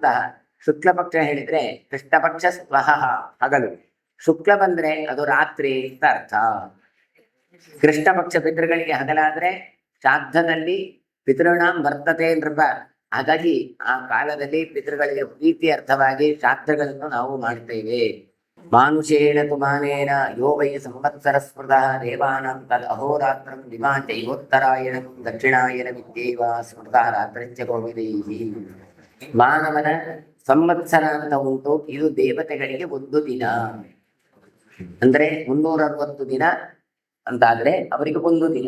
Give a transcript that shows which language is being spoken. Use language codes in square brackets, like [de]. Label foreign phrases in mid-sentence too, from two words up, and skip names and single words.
[kn] ಶುಕ್ಲ ಪಕ್ಷ ಹೇಳಿದ್ರೆ ಕೃಷ್ಣ ಪಕ್ಷ ಸ್ವಹ ಹಗಲು, ಶುಕ್ಲ ಬಂದ್ರೆ ಅದು ರಾತ್ರಿ ಅಂತ ಅರ್ಥ. ಕೃಷ್ಣ ಪಕ್ಷ ಪಿತೃಗಳಿಗೆ ಹಗಲಾದ್ರೆ ಶ್ರಾದ್ದದಲ್ಲಿ [sa] ಪಿತೃಣಾಂ ವರ್ತತೆ ನೃಪ. [kn] ಹಾಗಾಗಿ ಆ ಕಾಲದಲ್ಲಿ ಪಿತೃಗಳಿಗೆ ಪ್ರೀತಿ ಅರ್ಥವಾಗಿ ಶ್ರಾದ್ದಗಳನ್ನು ನಾವು ಮಾಡ್ತೇವೆ. [sa] ಮಾನುಷೇಣ ತು ಮಾನೇನ ಯೋ ವೈ ಸಂವತ್ಸರ ಸ್ಮೃತಃ ದೇವಾನಾಂ ತದ್ ಅಹೋರಾತ್ರಂ ದಿವಾ ಚೈವೋತ್ತರಾಯಣಂ ದಕ್ಷಿಣಾಯನಮಿತ್ಯೇವ ಸ್ಮೃತಃ ರಾತ್ರಿಶ್ಚ ಗೋವಿದೈಹಿ. [kn] ಮಾನವನ ಸಂವತ್ಸರ ಅಂತ ಉಂಟು, ಇದು ದೇವತೆಗಳಿಗೆ ಒಂದು ದಿನ. ಅಂದ್ರೆ 360 ದಿನ ಅಂತಾದ್ರೆ ಅವರಿಗೆ ಒಂದು ದಿನ.